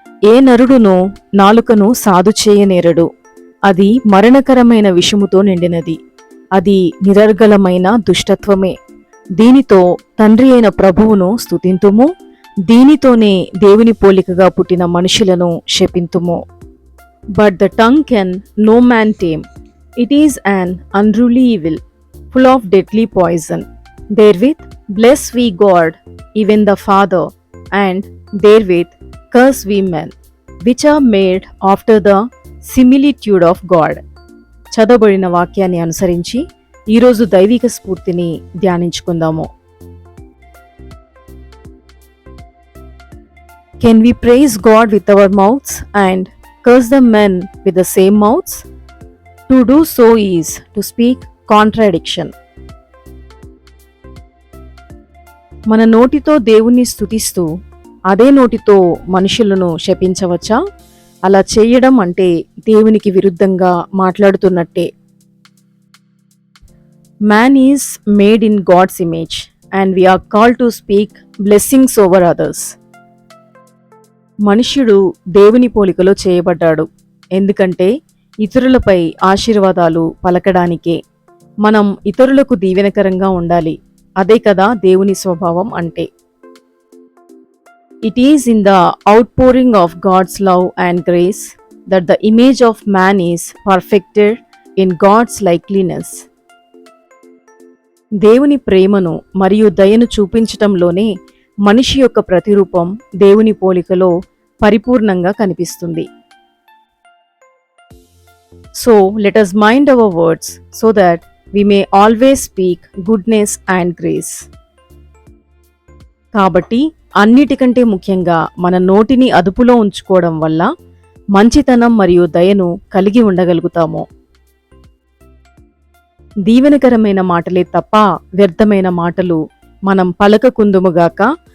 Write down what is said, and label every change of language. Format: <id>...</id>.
<te>ఏ నరుడును నాలుకను సాధు చేయనేరడు, అది మరణకరమైన విషముతో నిండినది, అది నిరర్గళమైన దుష్టత్వమే. దీనితో తండ్రి అయిన ప్రభువును స్తుతింతుము, దీనితోనే దేవుని పోలికగా పుట్టిన మనుషులను శపింతుము.</te> <en>But the tongue can no man tame. It is an unruly evil, full of deadly poison. Therewith bless we God, even the Father, and therewith curse we men, which are made after the similitude of God.</en> <te>చదవబడిన వాక్యాన్ని అనుసరించి ఈరోజు దైవిక స్ఫూర్తిని ధ్యానించుకుందాము.</te> <en>Can we praise God with our mouths and curse the men with the same mouths? To do so is to speak contradiction.</en> <te>మన నోటితో దేవుణ్ణి స్తుతిస్తూ అదే నోటితో మనుషులను శపించవచ్చా? అలా చేయడం అంటే దేవునికి విరుద్ధంగా మాట్లాడుతున్నట్టే.</te> <en>Man is made in God's image and we are called to speak blessings over others.</en> <te>మనుష్యుడు దేవుని పోలికలో చేయబడ్డాడు, ఎందుకంటే ఇతరులపై ఆశీర్వాదాలు పలకడానికే. మనం ఇతరులకు దీవెనకరంగా ఉండాలి. అదే కదా దేవుని స్వభావం అంటే.</te> <en>It is in the outpouring of God's love and grace that the image of man is perfected in God's likeliness.</en> <te>దేవుని ప్రేమను మరియు దయను చూపించటంలోనే మనిషి యొక్క ప్రతిరూపం దేవుని పోలికలో పరిపూర్ణంగా కనిపిస్తుంది.</te> <en>So let us mind our words so that we may always speak goodness and grace.</en> <te>కాబట్టి అన్నిటికంటే ముఖ్యంగా మన నోటిని అదుపులో ఉంచుకోవడం వల్ల మంచితనం మరియు దయను కలిగి ఉండగలుగుతాము. దీవెనకరమైన మాటలే తప్ప వ్యర్థమైన మాటలు మనం పలకకుందుముగాక.</te>